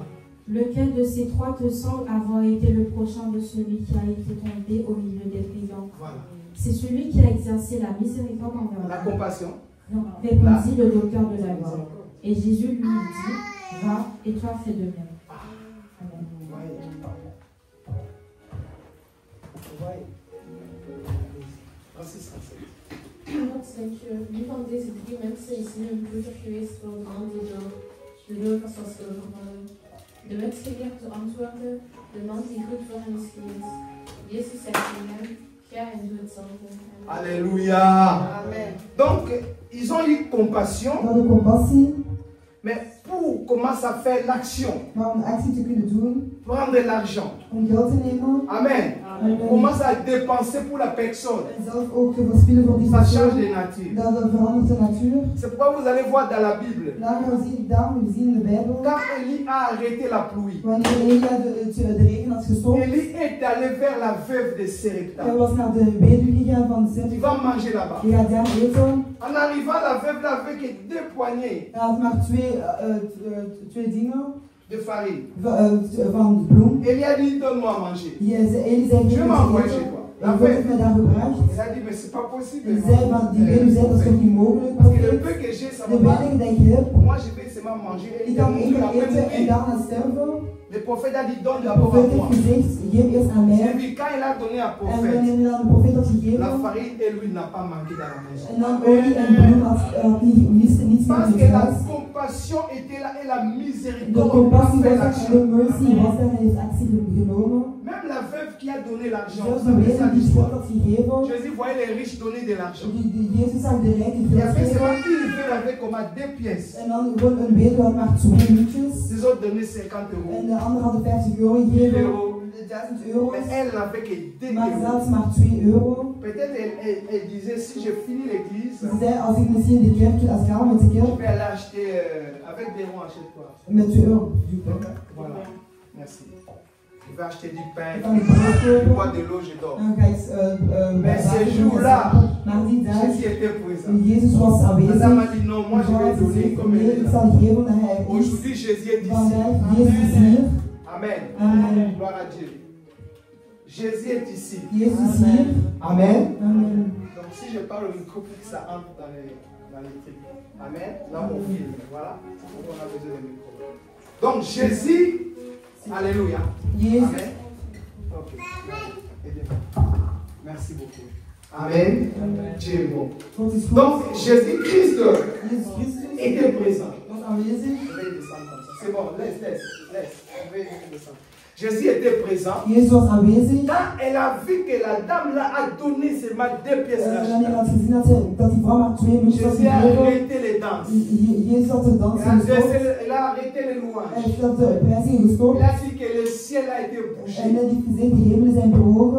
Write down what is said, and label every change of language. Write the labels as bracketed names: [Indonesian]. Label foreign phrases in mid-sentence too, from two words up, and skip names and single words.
[French] Lequel de ces trois te semble avoir été le prochain de celui qui a été tombé au milieu des brigands? Voilà. C'est celui qui a exercé la miséricorde envers La lui. compassion. Répondit le docteur de la loi. Et Jésus lui dit, va et toi fais de même. Amen. [Dutch] Wat denk je, wie van deze drie mensen is nu een broeder geweest voor de man die door de leugens was overvallen? De wetgeleerde antwoordde, de man die goed voor hem is geweest. Jezus zei tegen hem, ga en doe hetzelfde. [French] Alléluia. Amen. Donc, ils ont eu compassion, mais pour commencer à faire l'action, [Dutch] Maar om actie te kunnen doen, [French] prendre l'argent. [Dutch] om geld te nemen, [French] Amen. Commence à dépenser pour la personne. [Dutch] en zelf ook te verspillen voor die [French] Ça change [Dutch] persoon, [French] de nature. [Dutch] dat verandert de natuur. [French] C'est pourquoi vous allez voir dans la Bible, [Dutch] Daarom zien in de Bijbel, [French] quand Élie a arrêté la pluie, [Dutch] wanneer Elia de regen had gestopt, [French] Élie est allé vers la veuve de Serepta. [Dutch] hij was naar de weduwe gegaan van de [French] Tu [Dutch] Zet. [French] vas manger là-bas. [Dutch] Je gaat daar eten. [French] En arrivant, la veuve n'avait que 2 poignées [Dutch] Hij had maar twee dingen [French] de farine. [Dutch] van bloem. [French] Élie a dit, donne-moi à manger. [Dutch] Elie zei, [French] Je vais m'envoyer chez toi. La [Dutch] en God heeft [French] veuve, [Dutch] mij daar gebracht. [French] elle a dit, mais c'est pas possible. [Dutch] En zei van, die weduwe zei, dat is toch niet mogelijk? [French] Parce que le peu que j'ai, ça [Dutch] De [French] va pas. [Dutch] weinige dat je hebt, [French] Moi, je vais seulement manger et [Dutch] ik kan enkel [French] après [Dutch] eten en [French] mourir. [Dutch] daarna sterven. [French] Le prophète a dit, donne [Dutch] De [French] d'abord à [Dutch] profeet [French] moi. [Dutch] heeft gezegd, geef eerst aan [French] J'ai [Dutch] mij. [French] vu, quand il a donné à [Dutch] En [French] prophète, [Dutch] wanneer hij dan de profeet had [French] la [Dutch] gegeven, [French] farine et l'huile n'a pas manqué dans la maison. [Dutch] en dan olie en bloem had niets meer in [French] Parce [Dutch] het [French] que la [Dutch] huis. [French] compassion était là et la [Dutch] De [French] miséricorde [Dutch] compassie [French] a fait [Dutch] was er en de [French] l'action. [Dutch] mercy was er en heeft actie genomen. [French] Même la veuve qui a donné l'argent, [Dutch] Zelfs [French] vous [Dutch] de [French] savez ça [Dutch] weduwe die [French] l'histoire. [Dutch] geld had gegeven, [French] Jésus voyait les riches donner de l'argent. [Dutch] Jezus zag de rijken [French] Il y [Dutch] geld [French] avait [Dutch] geven. [French] seulement une veuve avec comme à 2 pièces. [Dutch] En dan gewoon een weduwe had maar 2 muntjes. [French] Les autres donnaient 50 [Dutch] En [French] euros. [Dutch] de anderen hadden 50 euro [French] 1000 [Dutch] gegeven. [French] euros. [Dutch] 1000 euro. [French] Mais elle n'avait que 2 [Dutch] Maar [French] euros. [Dutch] zelfs maar 2 euro. [French] Peut-être elle disait, si je finis l'église, [Dutch] Ze zei, als ik misschien de kerk, als ik ga met de [French] je [Dutch] kerk, [French] vais aller acheter, avec des ronds, achète quoi? [Dutch] met 2 euro. [French] Voilà. Merci. Je vais acheter du pain, [Dutch] Ik kan het brood [French] je [Dutch] kopen. [French] bois de l'eau, je dors. [Dutch] En ga ik [French] Mais ces jours-là, [Dutch] maar die dag, [French] Jésus était présent. [Dutch] Jezus was aanwezig. [French] Madame a dit non, moi je vais donner comme [Dutch] Nee, [French] elle [Dutch] ik [French] est là. [Dutch] zal geven dat hij is. [French] Aujourd'hui, Jésus est ici. [Dutch] Vandaag, Jezus is hier. [French] Amen. [Dutch] Amen. [French] Gloire à Dieu. Jésus est ici. [Dutch] Jezus is hier. [French] Amen. [Dutch] Amen. [French] Donc si je parle au micro pour que ça entre dans les trucs. Amen. Là on filme. Voilà. On a besoin de micro. Donc Jésus. Alléluia. [Dutch] Jezus. [French] Amen. Ok. Aidez-moi. Merci beaucoup. Amen. [Dutch] Amen. [French] Dieu est bon. [Dutch] God is goed. [French] Donc, Jésus-Christ [Dutch] Jezus Christus [French] était présent. [Dutch] was aanwezig. [French] Je vais descendre comme ça. C'est bon, laisse. Je vais descendre. Jésus était présent. [Dutch] Jezus was aanwezig. [French] Quand elle a vu que la dame là a donné seulement 2 pièces [Dutch] Wanneer [French] d'argent, [Dutch] had gezien dat die vrouw maar 2 muntjes had [French] Jésus a [Dutch] gegeven, [French] arrêté les danses. [Dutch] Jezus had de dans gestopt. [French] Elle a arrêté les louanges. [Dutch] Hij heeft de prijzing [French] Il [Dutch] gestopt. [French] a dit que le ciel a été bouché. [Dutch] En hij heeft gezegd, de hemelen zijn bewogen.